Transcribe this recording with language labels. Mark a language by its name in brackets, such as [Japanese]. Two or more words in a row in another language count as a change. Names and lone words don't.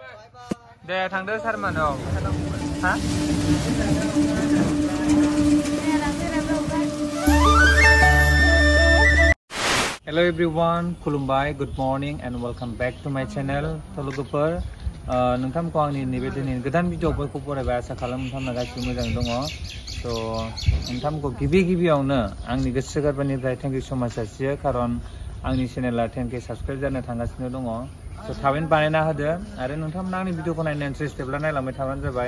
[Bodo] दे थांदो सारमोन औ हा [English] Hello everyone, [Bodo] खुलुमबाय, [English] good morning and welcome back to my channel. [Bodo] लोगोफोर नोंथांमोनखौ आंनि नैबे दिनैनि गोदान भिडिअफोरखौ फरायबाय आसा खालामो नोंथांमोना गासिबो मोजाङै दङ। स' नोंथांमोनखौ गिबियावनो आंनि गोसो गोरबोनिफ्राय [English] thank you so much [Bodo] जासियो खारन आंनि चेनेला 10K साबस्क्राइब जानो थांगासिनो दङ। स' थाबैनो बानायना होदो आरो नोंथांमोना आंनि भिडिअखौ नायनो इन्टारेस्टेडब्ला नायलांबाय थाबानो जाबाय।